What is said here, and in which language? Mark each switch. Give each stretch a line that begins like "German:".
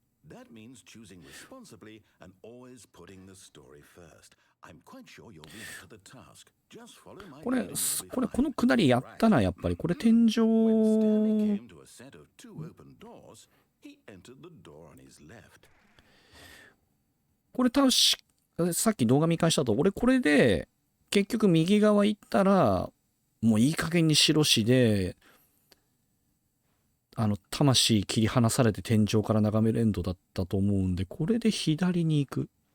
English: That means choosing responsibly and always putting the story first. I'm quite sure you'll be up to the task. Just follow my guidance.
Japanese: このくだりやったな、やっぱり。これ天井。
English: When Stanley came to a set of two open doors, he entered the door on his left.
Japanese: これさっき動画見返したと、俺これで結局右側行ったら、もういい加減に白しで、魂切り離されて天井から眺めるエンドだったと思うんで、これで左に行く。